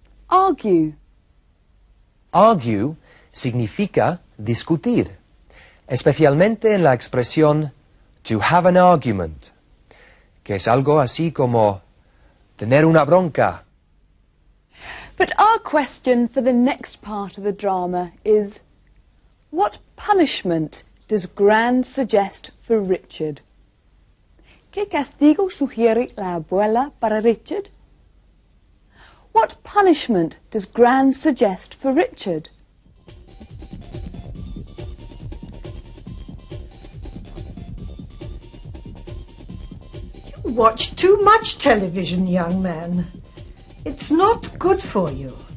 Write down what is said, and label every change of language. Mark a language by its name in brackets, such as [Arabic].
[English] Argue. [Spanish] Argue significa discutir, especialmente en la expresión [English] to have an argument, [Spanish] que es algo así como tener una bronca. [English] But our question for the next part of the drama is, what punishment does Gran suggest for Richard? [Spanish] ¿Qué castigo sugiere la abuela para Richard? [English] What punishment does Gran suggest for Richard? You watch too much television, young man. It's not good for you.